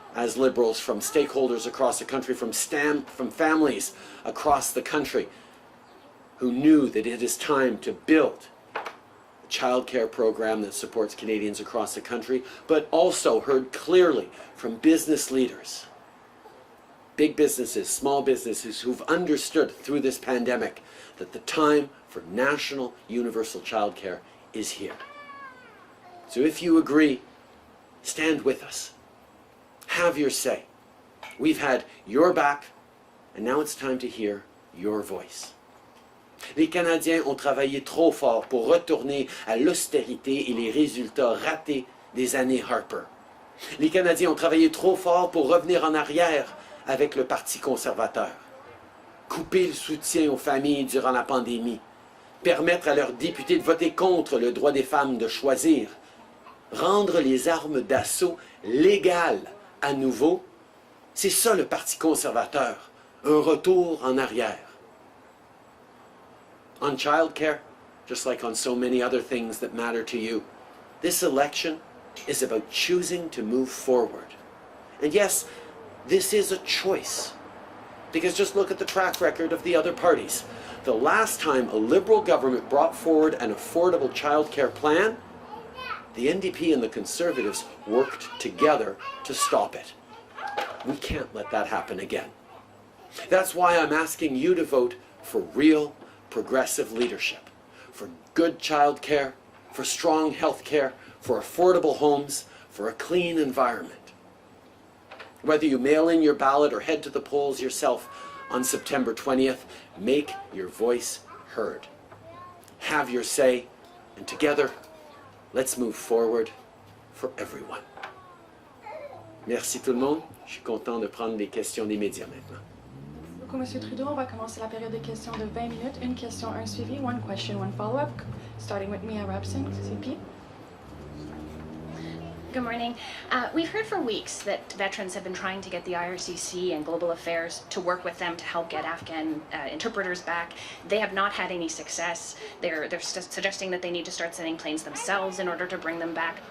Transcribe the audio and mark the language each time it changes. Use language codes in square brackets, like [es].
[en] as Liberals, from stakeholders across the country, from families across the country, who knew that it is time to build a childcare program that supports Canadians across the country, but also heard clearly from business leaders, big businesses, small businesses, who've understood through this pandemic that the time for national universal childcare is here. So if you agree, stand with us. Have your say. We've had your back, and now it's time to hear your voice. [fr] Les Canadiens ont travaillé trop fort pour retourner à l'austérité et les résultats ratés des années Harper. Les Canadiens ont travaillé trop fort pour revenir en arrière avec le Parti conservateur. Couper le soutien aux familles durant la pandémie. Permettre à leurs députés de voter contre le droit des femmes de choisir. Rendre les armes d'assaut légales à nouveau. C'est ça le Parti conservateur. Un retour en arrière. [en] On childcare, just like on so many other things that matter to you, this election is about choosing to move forward. And yes, this is a choice. Because just look at the track record of the other parties. The last time a Liberal government brought forward an affordable childcare plan, the NDP and the Conservatives worked together to stop it. We can't let that happen again. That's why I'm asking you to vote for real progressive leadership, for good child care, for strong health care, for affordable homes, for a clean environment. Whether you mail in your ballot or head to the polls yourself on September 20th, make your voice heard. Have your say, and together, let's move forward for everyone. [fr] Merci tout le monde. Je suis content de prendre des questions des médias maintenant. Merci beaucoup, Monsieur Trudeau. On va commencer la période de questions de 20 minutes. Une question, un suivi. [en] One question, one follow-up. Starting with Mia Rabson, CP. Good morning. We've heard for weeks that veterans have been trying to get the IRCC and Global Affairs to work with them to help get Afghan interpreters back. They have not had any success. They're suggesting that they need to start sending planes themselves in order to bring them back.